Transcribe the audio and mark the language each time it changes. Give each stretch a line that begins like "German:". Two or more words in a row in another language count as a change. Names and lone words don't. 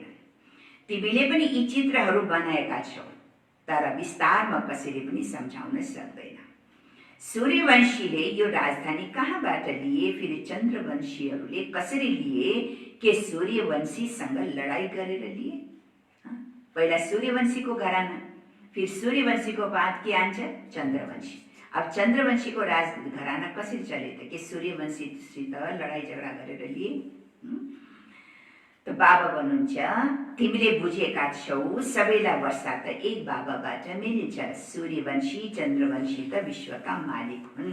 Nepali: तिमीले पनि यी चित्रहरू बनाएका छौ तर विस्तारमा कसैले पनि सम्झाउन सक्दैन। सूर्यवंशीले यो राजधानी कहाँबाट लिए, फेरि चन्द्रवंशीहरूले कसरी लिए, के सूर्यवंशीसँग लडाई गरेर लिए? पहिला सूर्यवंशीको घराना, फिर सूर्यवंशीको बाद के आन्छ? चन्द्रवंशी। अब चन्द्रवंशीको राज घराना कसरी चले त? के सूर्यवंशीसित लडाई झगडा गरेर लिए? त बाबा भन्नुहुन्छ तिमीले बुझेका छौ सबैलाई वर्षा त एक बाबाबाट मिल्छ। सूर्यवंशी चन्द्रवंशी त विश्वका मालिक हुन्।